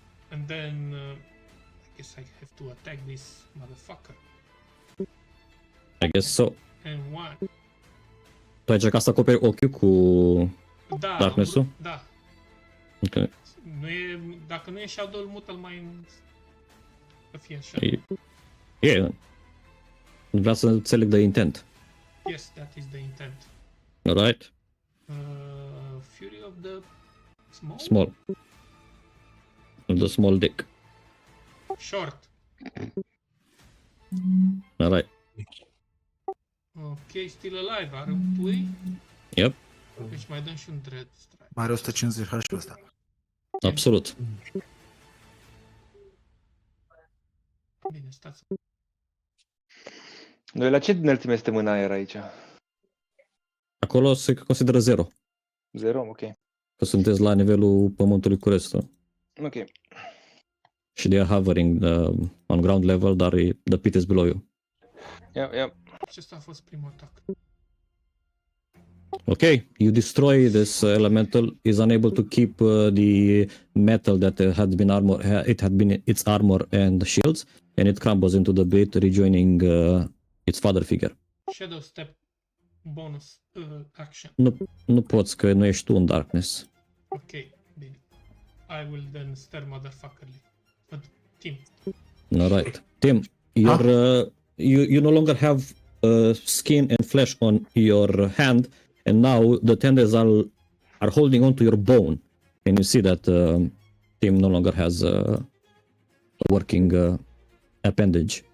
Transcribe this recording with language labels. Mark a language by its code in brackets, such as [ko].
[en] And then I guess I have to attack this motherfucker. I guess so. And one. [ro] Tu ai încercat să acoperi ochiul cu Da, darkness-ul? da. Ok. Nu e, dacă nu e Shadow, mută-l mai în... Să fie așa. E. Vreau să înțeleg de intent. [en] Yes, that is the intent. Alright? Fury of the small? Small. The small dick. Short. Alright. Ok, still alive. [ro] Are pui? [en] Yep. [ro] Deci mai dăm și un dread strike. Mai are 150 HP ăsta. Absolut. Bine, stați. Noi la ce înălțime suntem în aer aici? Acolo se consideră 0. 0? Ok. Că sunteți la nivelul pământului cu restul. Ok. [en] Și they are hovering on ground level, dar the pit is below you. Yeah. [ro] Acesta a fost primul atac. [en] Okay, you destroy this elemental. Is unable to keep the metal that had been armor. It had been its armor and shields, and it crumbles into the pit, rejoining its father figure. Shadow step bonus action. [ro] Nu poți, că nu ești tu în darkness. Ok, bine. [en] I will then stare motherfuckerly. But Tim. Alright, Tim, you no longer have skin and flesh on your hand, and now the tendons are holding on to your bone, and you see that Tim no longer has a working appendage.